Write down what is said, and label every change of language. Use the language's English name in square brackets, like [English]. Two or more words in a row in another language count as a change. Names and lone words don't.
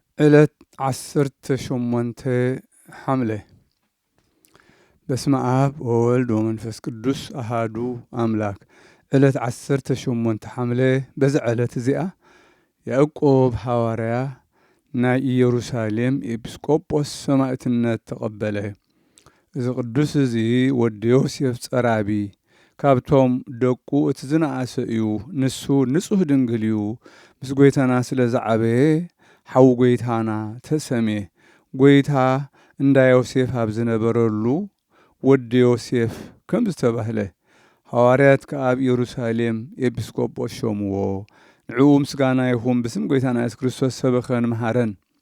[Tigrinya] ዕለት 18 ሐምሌ [Geez] በስመ አብ ወወልድ ወመንፈስ ቅዱስ አሃዱ አምላክ። [Tigrinya] ዕለት 18 ሐምሌ በዚ ዕለት እዚኣ ያዕቆብ ሐዋርያ ናይ ኢየሩሳሌም ኤጲስቆጶስ ሰማዕትነት ተቐበለ። እዚ ቅዱስ እዚ ወዲ ዮሴፍ ጸራቢ ካብቶም ደቁ እቲ ዝነኣሰ እዩ። ንሱ ንጹህ ድንግል እዩ። ምስ ጐይታና ስለ ዝዓበየ ሓው ጐይታና ተሰምየ። ጐይታ እንዳ ዮሴፍ ኣብ ዝነበረሉ ወዲ ዮሴፍ ከም ዝተባህለ ሐዋርያት ከኣብ ኢየሩሳሌም ኤጲስቆጶስ ሾምዎ። ንዕኡ ምስጋና ይኹን ብስም ጐይታና ኢየሱስ ክርስቶስ ሰበኸን መሃረን።